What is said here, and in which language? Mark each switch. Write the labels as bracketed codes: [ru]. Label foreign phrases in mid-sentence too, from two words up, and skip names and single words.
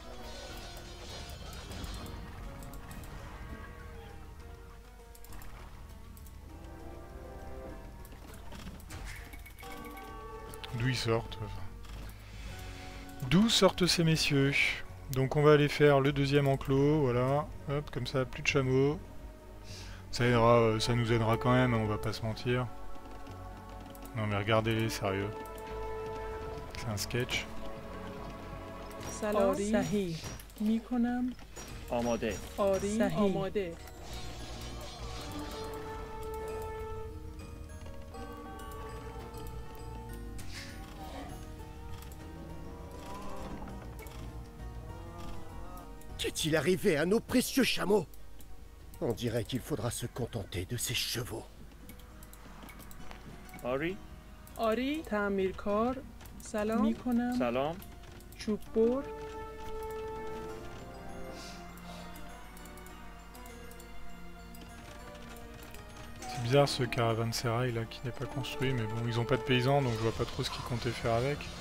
[fr] D'où ils sortent D'où sortent ces messieurs? Donc on va aller faire le deuxième enclos, voilà. Hop, comme ça, plus de chameaux. Ça aidera, ça nous aidera quand même, hein, on va pas se mentir. Non mais regardez-les, sérieux. C'est un sketch. [fa] سلام. صحیح. میکنم. آماده. آری. صحیح. آماده. [fr] Qu'est-il arrivé à nos précieux chameaux? On dirait qu'il faudra se contenter de ces chevaux. [fa] آری. آری. تعمیرکار. سلام. میکنم. سلام. چوب بر. [fr] C'est bizarre ce caravansérail là qui n'est pas construit, mais bon, ils ont pas de paysans donc je vois pas trop ce qu'ils comptaient faire avec.